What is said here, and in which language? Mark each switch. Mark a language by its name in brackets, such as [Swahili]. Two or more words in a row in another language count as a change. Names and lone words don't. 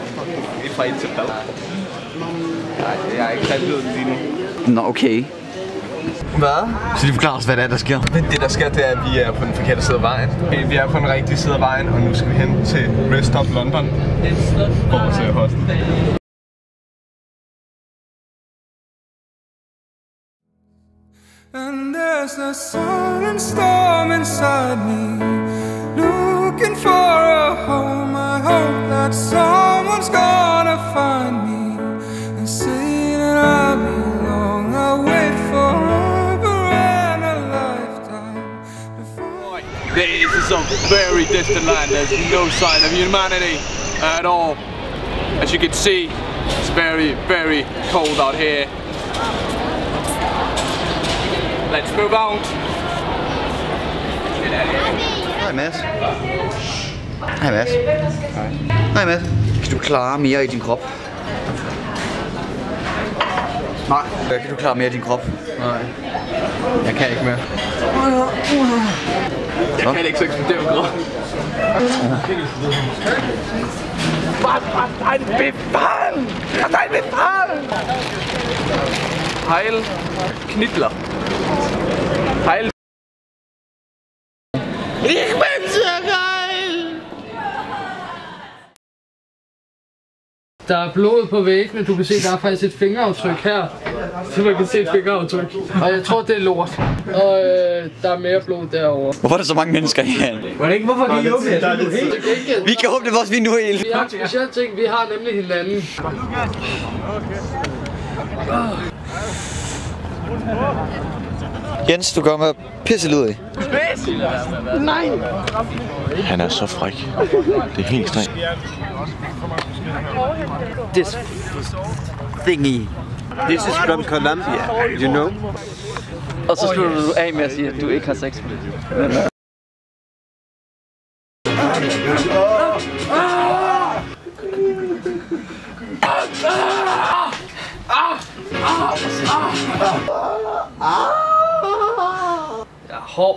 [Danish] Fra 1 til hvad? Nej, jeg er ikke rigtig liderlig lige nu. Nå, okay. Hvad? Så lige forklare os, hvad det er, der sker. Det der sker, det er, at vi er på den forkerte side af vejen. Vi er på den rigtige side af vejen, og nu skal vi hen til Rest Stop London. Vores hostel. [English] And there's a silent storm inside me, looking for a home. I hope that someone's gonna find me and say that I belong. I wait forever and a lifetime before. This is a very distant land. There's no sign of humanity at all. As you can see, it's very, very cold out here. Let's move on. [Danish] Hej Mads. Hej Mads. Hej Mads. Kan du klare mere i din krop? Nej. Kan du klare mere i din krop? Nej, jeg kan ikke mere. Jeg kan ikke så eksplodere med grøn. [German] Was ein Befall! Was ein Befall! Heil Knittler. Heil. Ich bin so geil! [Danish] Der er blod på væggene, du kan se, der er faktisk et fingeraftryk her. Så man kan se et fingeraftryk. Og jeg tror, det er lort. Og der er mere blod derovre. Hvorfor er der så mange mennesker herinde? Hvorfor kan I åbne det? Vi kan åbne vores vindue helt. Vi har en speciel ting, vi har nemlig hinanden. Jens, du gør mig pisselidig. Nej! Han er så fræk. Det er helt ekstremt. [English] This thingy. This is from Colombia, you know? [Danish] Og så slutter du af med at sige, at du ikke har sex med det. Jeg er hård.